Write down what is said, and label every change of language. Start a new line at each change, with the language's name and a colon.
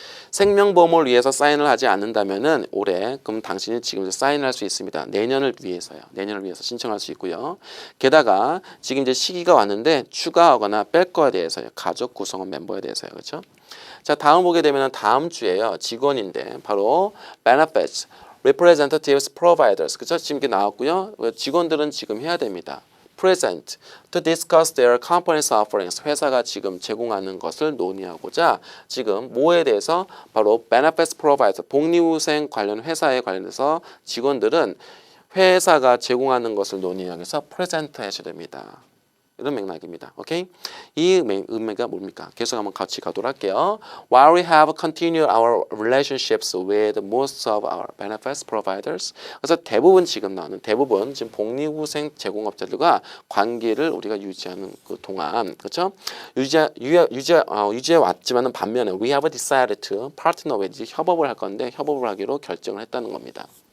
Korean: 생명보험을 위해서 사인을 하지 않는다면은 올해 그럼 당신이 지금 사인을 할 수 있습니다. 내년을 위해서 신청할 수 있고요. 게다가 지금 이제 시기가 왔는데 추가하거나 뺄 거에 대해서요. 가족 구성원 멤버에 대해서요. 그렇죠? 자, 다음 보게 되면은 다음 주에요. 직원인데 바로
English: benefits, representatives, providers.
Korean: 그렇죠? 지금 이게 나왔고요. 직원들은 지금 해야 됩니다.
English: present to discuss their company's offerings.
Korean: 회사가 지금 제공하는 것을 논의하고자 지금 뭐에 대해서 바로 benefits provider, 복리후생 관련 회사에 관련해서 직원들은 회사가 제공하는 것을 논의하기 위해서 present 하셔야 됩니다. 이런 맥락입니다. 오케이? 이 의미가 뭡니까? 계속 한번 같이 가도록 할게요.
English: While we have continued our relationships with most of our benefits providers.
Korean: 그래서 대부분 지금 복리후생 제공업자들과 관계를 우리가 유지하는 그 동안, 그렇죠? 유지해 왔지만은 반면에
English: we have decided to partner with,
Korean: 협업을 할 건데 협업을 하기로 결정을 했다는 겁니다.